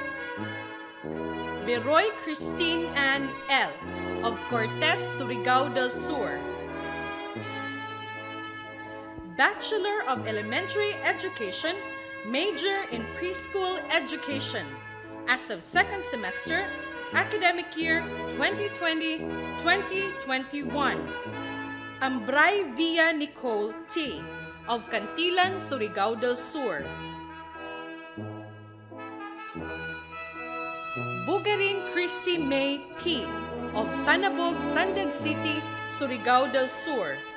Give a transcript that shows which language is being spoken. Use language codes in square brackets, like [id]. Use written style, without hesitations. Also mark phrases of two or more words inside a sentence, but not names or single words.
[en] Beroy Christine Ann L. of Cortez, Surigao del Sur. Bachelor of Elementary Education, major in Preschool Education as of second semester, academic year 2020-2021. Ambray Villa Nicole T. of Cantilan, Surigao del Sur. Bugarin Christy May P. of Tanabog, Tandag City, Surigao del Sur.